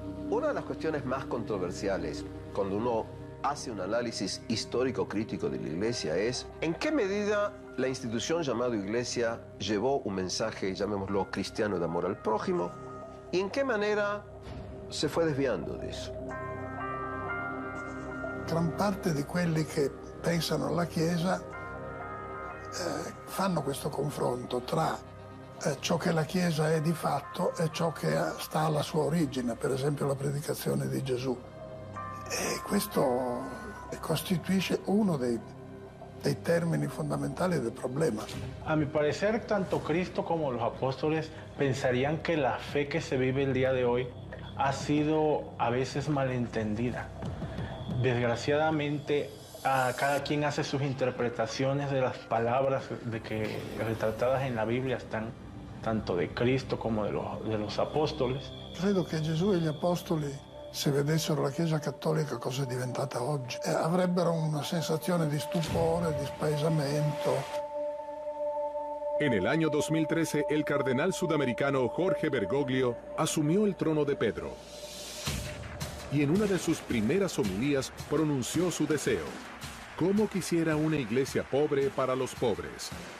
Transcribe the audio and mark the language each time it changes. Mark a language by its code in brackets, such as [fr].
[es] Una de las cuestiones más controversiales cuando uno hace un análisis histórico-crítico de la Iglesia es en qué medida la institución llamada Iglesia llevó un mensaje, llamémoslo cristiano, de amor al prójimo, y en qué manera se fue desviando de eso. [it] Gran parte di quelli che pensano alla Chiesa fanno questo confronto tra ciò che la Chiesa è di fatto e ciò che sta alla sua origine, per esempio la predicazione di Gesù. E questo costituisce uno dei termini fondamentali del problema. [es] A mi parecer, tanto Cristo como los apóstoles pensarían que la fe que se vive el día de hoy ha sido a veces malentendida. Desgraciadamente, cada quien hace sus interpretaciones de las palabras que retratadas en la Biblia están tanto de Cristo como de los apóstoles. [it] Credo che Gesù e gli apostoli, se vedessero la Chiesa cattolica cosa è diventata oggi, avrebbero una sensazione di stupore, di spaesamento. [es] En el año 2013, el cardenal sudamericano Jorge Bergoglio asumió el trono de Pedro. Y en una de sus primeras homilías pronunció su deseo: ¿cómo quisiera una iglesia pobre para los pobres?